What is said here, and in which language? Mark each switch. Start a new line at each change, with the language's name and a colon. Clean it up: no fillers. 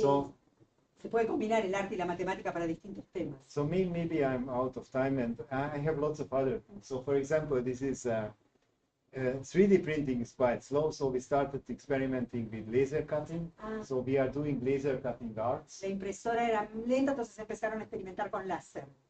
English: So
Spanish: se puede combinar el arte y la matemática para distintos temas.
English: So maybe I'm out of time, and I have lots of other things. So for example, this is 3D printing is quite slow, so we started experimenting with laser cutting. So we are doing laser cutting arts.
Spanish: La impresora era lenta, entonces empezaron a experimentar con láser.